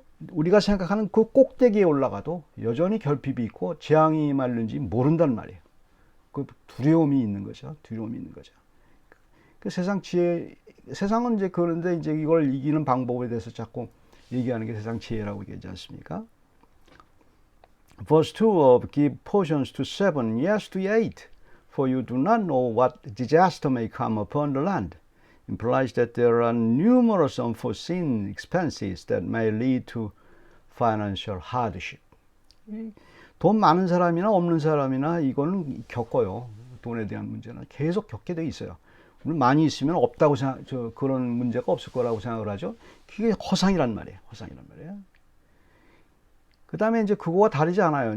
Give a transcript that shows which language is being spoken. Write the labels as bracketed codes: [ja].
[ko] 우리가 생각하는 그 꼭대기에 올라가도 여전히 결핍이 있고 재앙이 임하는지 모른단 말이에요. 그 두려움이 있는 거죠. 두려움이 있는 거죠. 그 세상은 이제 그런데 이제 이걸 이기는 방법에 대해서 자꾸 얘기하는 게 세상 지혜라고 얘기하지 않습니까? [en] Verse 2 of give portions to 7, yes to 8. For you do not know what disaster may come upon the land. Implies that there are numerous unforeseen expenses that may lead to financial hardship. [ko] 돈 많은 사람이나 없는 사람이나 이거는 겪어요. 돈에 대한 문제는 계속 겪게 돼 있어요. 물론 많이 있으면 없다고 그런 문제가 없을 거라고 생각을 하죠. 그게 허상이란 말이에요. 허상이란 말이에요. 그 다음에 이제 그거와 다르지 않아요.